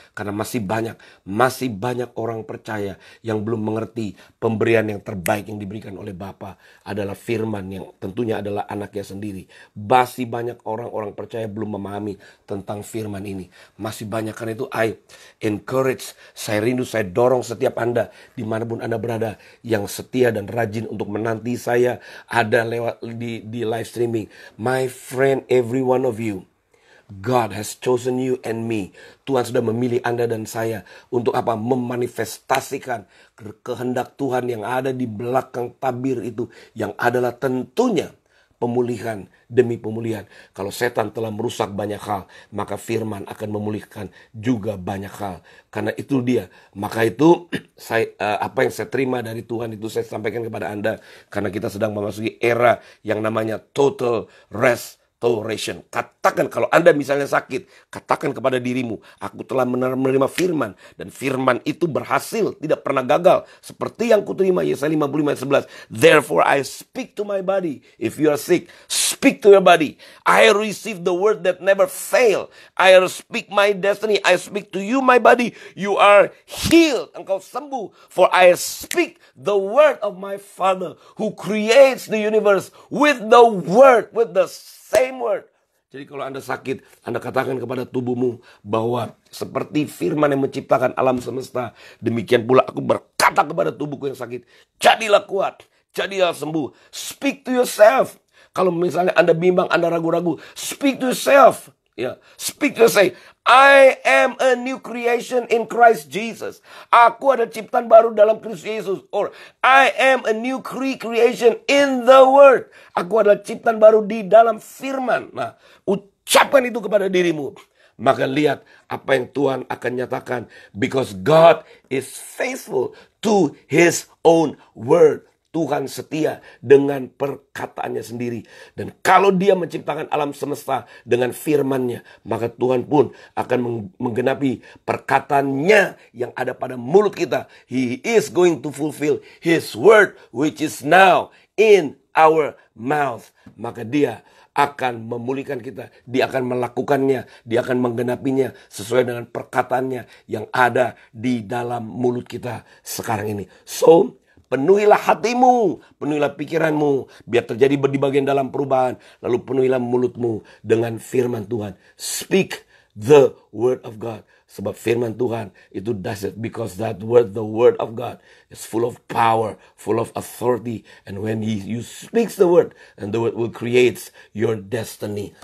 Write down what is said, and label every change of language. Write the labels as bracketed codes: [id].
[id] Karena masih banyak orang percaya yang belum mengerti pemberian yang terbaik yang diberikan oleh Bapa adalah firman yang tentunya adalah anaknya sendiri. Masih banyak orang-orang percaya belum memahami tentang firman ini. Masih banyak, karena itu [en] I encourage, [id] saya rindu, saya dorong setiap Anda dimanapun Anda berada yang setia dan rajin untuk menanti saya ada lewat di live streaming. [en] My friend, every one of you, God has chosen you and me. [id] Tuhan sudah memilih Anda dan saya untuk apa? Memanifestasikan kehendak Tuhan yang ada di belakang tabir itu, yang adalah tentunya pemulihan demi pemulihan. Kalau setan telah merusak banyak hal, maka firman akan memulihkan juga banyak hal. Karena itu dia. Maka itu apa yang saya terima dari Tuhan itu saya sampaikan kepada Anda. Karena kita sedang memasuki era yang namanya total restoration. Katakan kalau Anda misalnya sakit, katakan kepada dirimu, aku telah menerima firman, dan firman itu berhasil, tidak pernah gagal, seperti yang kuterima. Yesaya 55 ayat 11. [en] Therefore I speak to my body. If you are sick, speak to your body. I receive the word that never fail. I speak my destiny. I speak to you, my body. You are healed. [id] Engkau sembuh. [en] For I speak the word of my Father who creates the universe with the word, with the same word. [id] Jadi kalau Anda sakit, Anda katakan kepada tubuhmu bahwa seperti firman yang menciptakan alam semesta, demikian pula aku berkata kepada tubuhku yang sakit, jadilah kuat, jadilah sembuh. [en] Speak to yourself. [id] Kalau misalnya Anda bimbang, Anda ragu-ragu, [en] speak to yourself. Ya, speak to yourself. I am a new creation in Christ Jesus. [id] Aku ada ciptaan baru dalam Kristus Yesus. [en] Or I am a new creation in the Word. [id] Aku adalah ciptaan baru di dalam firman. Nah, ucapkan itu kepada dirimu. Maka lihat apa yang Tuhan akan nyatakan. [en] Because God is faithful to His own word. [id] Tuhan setia dengan perkataannya sendiri. Dan kalau dia menciptakan alam semesta dengan firman-Nya, maka Tuhan pun akan menggenapi perkataannya yang ada pada mulut kita. [en] He is going to fulfill His word which is now in our mouth. [id] Maka dia akan memulihkan kita. Dia akan melakukannya. Dia akan menggenapinya sesuai dengan perkataannya yang ada di dalam mulut kita sekarang ini. So, penuhilah hatimu, penuhilah pikiranmu, biar terjadi di bagian dalam perubahan. Lalu penuhilah mulutmu dengan firman Tuhan. [en] Speak the word of God. [id] Sebab firman Tuhan itu dahsyat. [en] Because that word, the word of God, is full of power, full of authority. And when you speaks the word, and the word will create your destiny.